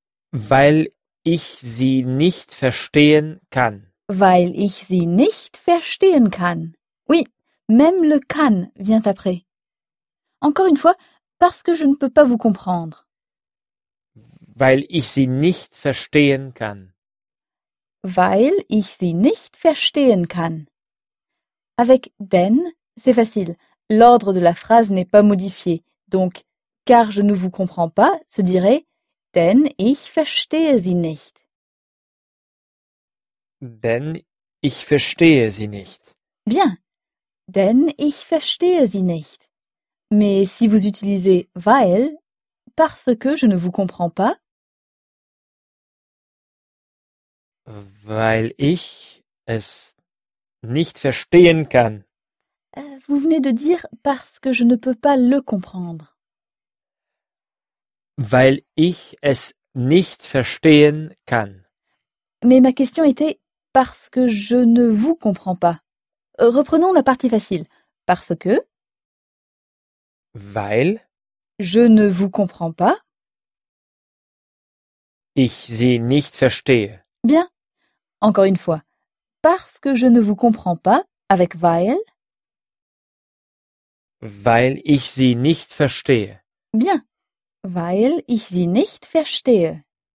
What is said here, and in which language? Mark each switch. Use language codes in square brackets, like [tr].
[de] Weil ich sie nicht verstehen kann. Weil ich sie nicht verstehen kann. [fr] Oui, même le kann vient après. Encore une fois, parce que je ne peux pas vous comprendre. [de] Weil ich sie nicht verstehen kann. Weil ich sie nicht verstehen kann. [fr] Avec denn, c'est facile. L'ordre de la phrase n'est pas modifié. Donc, car je ne vous comprends pas, se dirait [de] denn ich verstehe sie nicht. Denn ich verstehe sie nicht. [fr] Bien. [de] Denn ich verstehe sie nicht. [fr] Mais si vous utilisez weil, parce que je ne vous comprends pas, [de] weil ich es nicht verstehen kann. [fr] Vous venez de dire parce que je ne peux pas le comprendre. [de] Weil ich es nicht verstehen kann. [fr] Mais ma question était parce que je ne vous comprends pas. Reprenons la partie facile. Parce que. [de] Weil. [fr] Je ne vous comprends pas. [de] Ich sie nicht verstehe. [fr] Bien. Encore une fois, parce que je ne vous comprends pas avec weil. [de] Weil ich sie nicht verstehe. Bien, weil ich sie nicht verstehe.